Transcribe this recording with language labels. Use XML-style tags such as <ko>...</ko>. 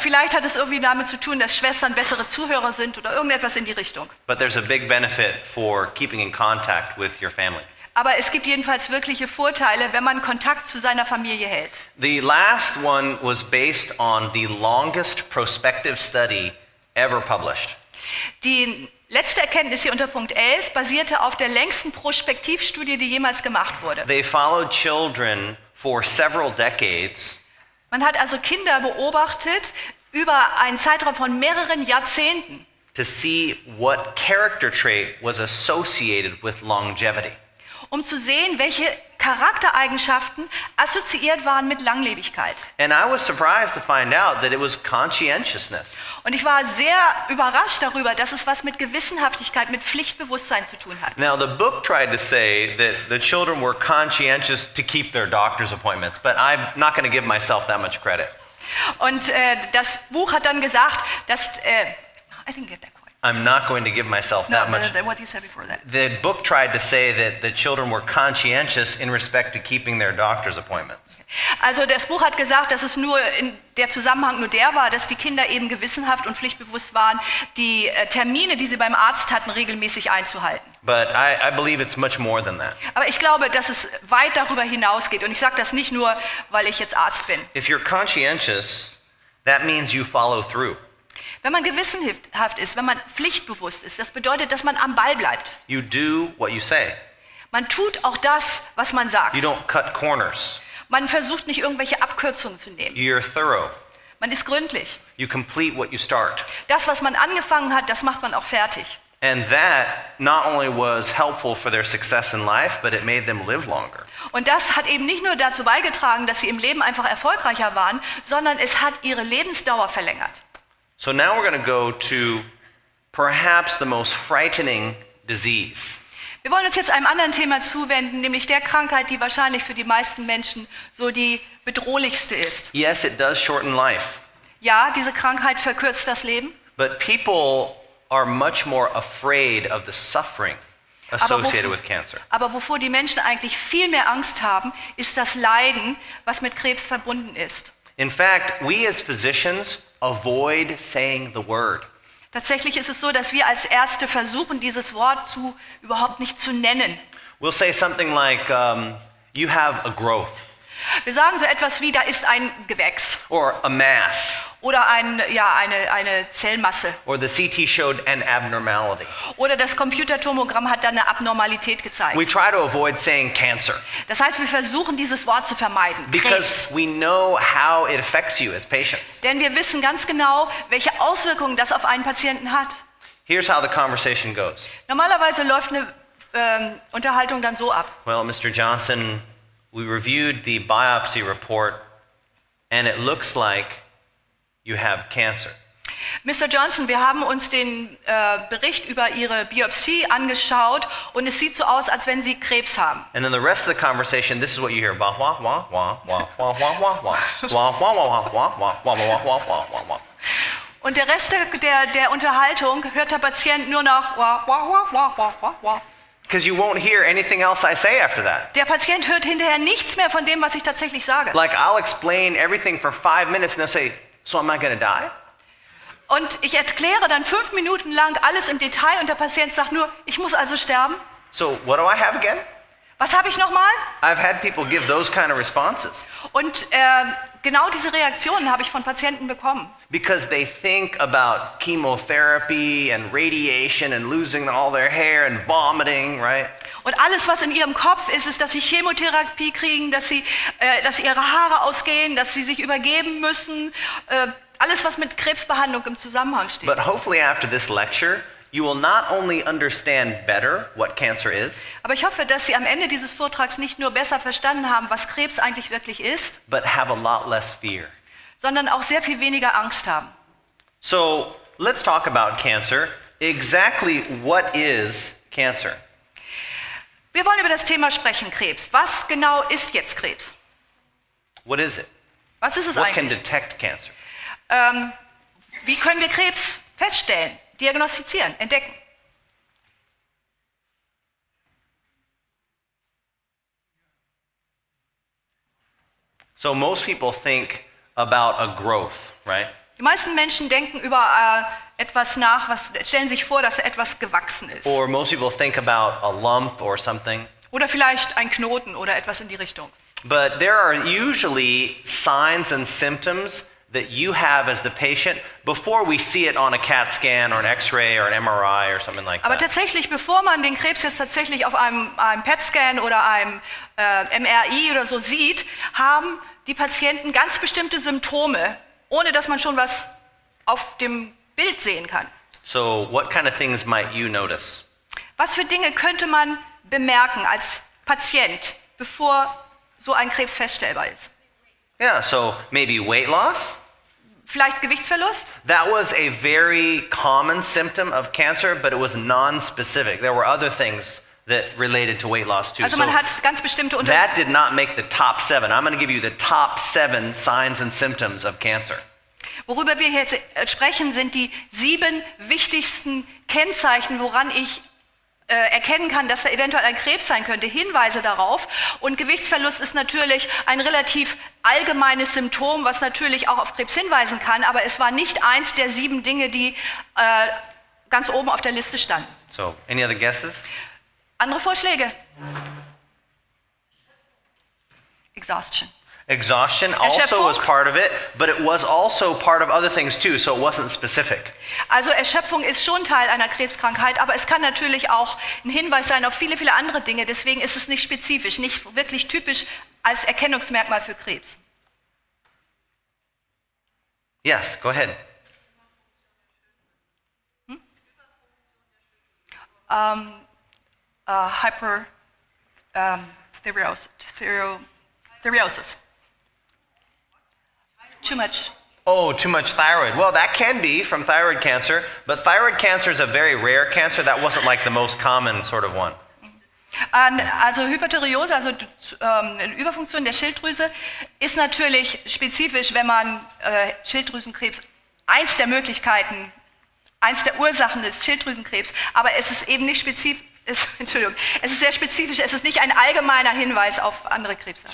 <de>Vielleicht hat es irgendwie damit zu tun, dass Schwestern bessere Zuhörer sind oder irgendetwas in die Richtung.</de> <en>But there's a big benefit for keeping in contact with your family.</en> <de>Aber es gibt jedenfalls wirkliche Vorteile, wenn man Kontakt zu seiner Familie hält.</de> <en>The last one was based on the longest prospective study ever published.</en> <de>Die letzte Erkenntnis hier unter Punkt 11 basierte auf der längsten Prospektivstudie, die jemals gemacht wurde.</de> <en>They followed children for several decades.</en> <de>Man hat also Kinder beobachtet über einen Zeitraum von mehreren Jahrzehnten,</de> <en>to see what character trait was associated with longevity.</en> <de>um zu sehen, welche Charaktereigenschaften assoziiert waren mit Langlebigkeit.</de> <en>And I was surprised to find out that it was conscientiousness.</en> <de>Und ich war sehr überrascht darüber, dass es was mit Gewissenhaftigkeit, mit Pflichtbewusstsein zu tun hat.</de> <en>Now, the book tried to say that the children were conscientious to keep their doctor's appointments, but I'm not going to give myself that much credit.</en> <de>Und das Buch hat dann gesagt, dass</de> <en>I didn't get that quite. I'm not going to give myself that much. What you said before that. The book tried to say that the children were conscientious in respect to keeping their doctor's appointments.</en> <de>Also das Buch hat gesagt, dass es nur der Zusammenhang nur der war, dass die Kinder eben gewissenhaft und pflichtbewusst waren, die Termine, die sie beim Arzt hatten, regelmäßig einzuhalten.</de> <en>But I believe it's much more than that.</en> <de>Aber ich glaube, dass es weit darüber hinausgeht. Und ich sage das nicht nur, weil ich jetzt Arzt bin.</de> <en>If you're conscientious, that means you follow through.</en> <de>Wenn man gewissenhaft ist, wenn man pflichtbewusst ist, das bedeutet, dass man am Ball bleibt.</de> <en>You do what you say.</en> <de>Man tut auch das, was man sagt.</de> <en>You don't cut corners.</en> <de>Man versucht nicht irgendwelche Abkürzungen zu nehmen.</de> <en>You're thorough.</en> <de>Man ist gründlich.</de> <en>You complete what you start.</en> <de>Das, was man angefangen hat, das macht man auch fertig.</de> <en>And that not only was helpful for their success in life, but it made them live longer.</en> <de>Und das hat eben nicht nur dazu beigetragen, dass sie im Leben einfach erfolgreicher waren, sondern es hat ihre Lebensdauer verlängert.</de> <en>So now we're going to go to perhaps the most frightening disease.</en> <de>Wir wollen uns jetzt einem anderen Thema zuwenden, nämlich der Krankheit, die wahrscheinlich für die meisten Menschen so die bedrohlichste ist.</de> <en>Yes, it does shorten life,</en> <de>Ja, diese Krankheit verkürzt das Leben,</de> <en>but But people are much more afraid of the suffering associated with cancer.</en> <de>Aber wovor die Menschen eigentlich viel mehr Angst haben, ist das Leiden, was mit Krebs verbunden ist.</de> <en>In fact, we as physicians avoid saying the word.</en> <de>Tatsächlich ist es so, dass wir als Ärzte versuchen, dieses Wort überhaupt nicht zu nennen.</de> <en>We'll say something like, you have a growth.</en> <de>Wir sagen so etwas wie, da ist ein Gewächs.</de> <en>Or a mass.</en> <de>Oder eine Zellmasse.</de> <en>Or the CT showed an abnormality.</en> <de>Oder das Computertomogramm hat da eine Abnormalität gezeigt.</de> <en>We try to avoid saying cancer.</en> <de>Das heißt, wir versuchen, dieses Wort zu vermeiden.</de> <en>Because we know how it affects you as patients.</en> <de>Denn wir wissen ganz genau, welche Auswirkungen das auf einen Patienten hat.</de> <en>Here's how the conversation goes.</en> <de>Normalerweise läuft eine Unterhaltung dann so ab.</de> <en>Well, Mr. Johnson, we reviewed the biopsy report and it looks like you have cancer. Mr.</en> <de>Johnson, wir haben uns den Bericht über Ihre Biopsie angeschaut und es sieht so aus, als wenn Sie Krebs haben.</de> <en>And then the rest of the conversation, this is what you hear. Wah, wah, wah, wah, wah, wah, wah, wah, wah. Wah, wah, wah, wah, wah, wah, wah, wah, wah, wah, wah.</en> <de>Und der Rest der Unterhaltung hört der Patient nur noch wah, wah, wah, wah, wah, wah, wah.</de> <en>Because you won't hear anything else I say after that.</en> <de>Der Patient hört hinterher nichts mehr von dem, was ich tatsächlich sage.</de> <en>Like I'll explain everything for 5 minutes and they'll say, so am I going to die?</en> <de>Und ich erkläre dann 5 Minuten lang alles im Detail und der Patient sagt nur, ich muss also sterben.</de> <en>So what do I have again?</en> <de>Was habe ich nochmal?</de> <en>I've had people give those kind of responses.</en> <de>Und genau diese Reaktionen habe ich von Patienten bekommen.</de> <en>Because they think about chemotherapy and radiation and losing all their hair and vomiting, right?</en> <de>Und alles, was in ihrem Kopf ist, ist, dass sie Chemotherapie kriegen, dass ihre Haare ausgehen, dass sie sich übergeben müssen. Alles, was mit Krebsbehandlung im Zusammenhang steht.</de> <en>But hopefully after this lecture, you will not only understand better what cancer is,</en> <de>Aber ich hoffe, dass Sie am Ende dieses Vortrags nicht nur besser verstanden haben, was Krebs eigentlich wirklich ist,</de> <en>but have a lot less fear.</en> <de>sondern auch sehr viel weniger Angst haben.</de> <en>So let's talk about cancer. Exactly what is cancer?</en> <de>Wir wollen über das Thema sprechen, Krebs. Was genau ist jetzt Krebs?</de> <en>What is it?</en> <de>Was ist es</de> <en>What can</en> <de>eigentlich?</de> <en>detect cancer?</en> <de>Wie können wir Krebs feststellen, diagnostizieren, entdecken?</de> <en>So most people think about a growth, right?</en> <de>Die meisten Menschen denken über etwas nach, stellen sich vor, dass etwas gewachsen ist.</de> <en>Or most people think about a lump or something.</en> <de>Oder vielleicht ein Knoten oder etwas in die Richtung.</de> <en>But there are usually signs and symptoms that you have as the patient before we see it on a CAT scan or an X-ray or an MRI or something like</en> <de>Aber</de> <en>that.</en> <de>tatsächlich, bevor man den Krebs jetzt tatsächlich auf einem PET-Scan oder einem MRI oder so sieht, haben die Patienten ganz bestimmte Symptome, ohne dass man schon was auf dem Bild sehen kann.</de> <en>So what kind of things might you notice?</en> <de>Was für Dinge könnte man bemerken als Patient, bevor so ein Krebs feststellbar ist?</de> <en>Yeah, so maybe weight loss.</en> <de>Vielleicht Gewichtsverlust?</de> <en>That was a very common symptom of cancer, but it was non-specific. There were other things that related to weight loss too.</en> <de>Also man hat ganz bestimmte</de> <en>That did not make the top 7. I'm going to give you the top 7 signs and symptoms of cancer.</en> <de>Worüber wir jetzt sprechen, sind die 7 wichtigsten Kennzeichen, woran ich erkennen kann, dass da eventuell ein Krebs sein könnte, Hinweise darauf. Und Gewichtsverlust ist natürlich ein relativ allgemeines Symptom, was natürlich auch auf Krebs hinweisen kann, aber es war nicht eins der 7 Dinge, die ganz oben auf der Liste standen.</de> <en>So, any other guesses?</en> <de>Andere Vorschläge?</de> <en>Exhaustion. Exhaustion also</en> <de>Erschöpfung.</de> <en>was part of it, but it was also part of other things too, so it wasn't specific.</en> <de>Also Erschöpfung ist schon Teil einer Krebskrankheit, aber es kann natürlich auch ein Hinweis sein auf viele, viele andere Dinge. Deswegen ist es nicht spezifisch, nicht wirklich typisch als Erkennungsmerkmal für Krebs.</de> <en>Yes, go ahead. Thyreosis. Too much. Oh, too much thyroid. Well, that can be from thyroid cancer, but thyroid cancer is a very rare cancer. That wasn't like the most common sort of one.</en> <de>Also Hyperthyreose, also eine Überfunktion der Schilddrüse, ist natürlich spezifisch, wenn man Schilddrüsenkrebs, eins der Möglichkeiten eins der Ursachen des Schilddrüsenkrebs, aber es ist eben nicht spezifisch, Entschuldigung, es ist sehr spezifisch, es ist nicht ein allgemeiner Hinweis auf andere Krebsarten.</de>